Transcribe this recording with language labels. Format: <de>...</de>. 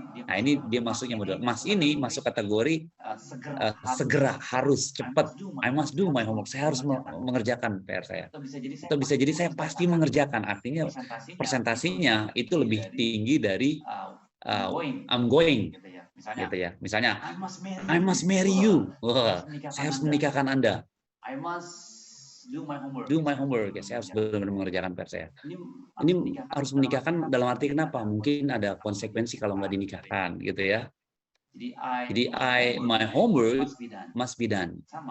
<id>Nah, ini dia masuknya model. Must ini masuk kategori segera, harus, cepat.</id> <en>I must do my homework.</en> <id>Saya harus mengerjakan PR saya. Atau bisa jadi saya pasti mengerjakan. Artinya presentasinya itu lebih tinggi dari</id> <en>I'm going.</en> <id>Gitu ya.</id> <en>Misalnya, I must marry you.</en> <id>Wah, saya harus menikahkan Anda.</id> <en>I must do my homework.</en> <id>Ya, saya harus benar-benar mengerjakan PR saya. Ini harus menikahkan dalam arti kenapa? Mungkin ada konsekuensi kalau nggak dinikahkan, gitu ya. Jadi</id> <en>my homework must be done.</en>